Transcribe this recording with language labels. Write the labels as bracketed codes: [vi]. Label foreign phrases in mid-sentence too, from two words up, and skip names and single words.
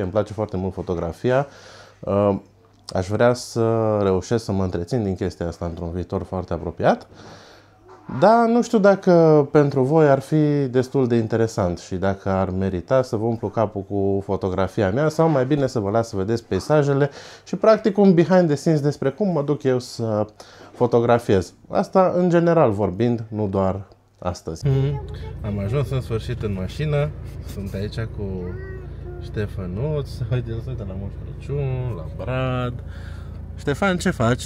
[ro] Îmi place foarte mult fotografia. Aș vrea să reușesc să mă întrețin din chestia asta într-un viitor foarte apropiat. Dar nu știu dacă pentru voi ar fi destul de interesant și dacă ar merita să vă umplu capul cu fotografia mea sau mai bine să vă las să vedeți peisajele și practic un [en] behind the scenes [ro] despre cum mă duc eu să fotografiez. Asta în general vorbind, nu doar astăzi. Am ajuns în sfârșit în mașină. Sunt aici cu Ștefănuț. Haide, să uită la Moș Crăciun, la Brad. Ștefan, ce faci?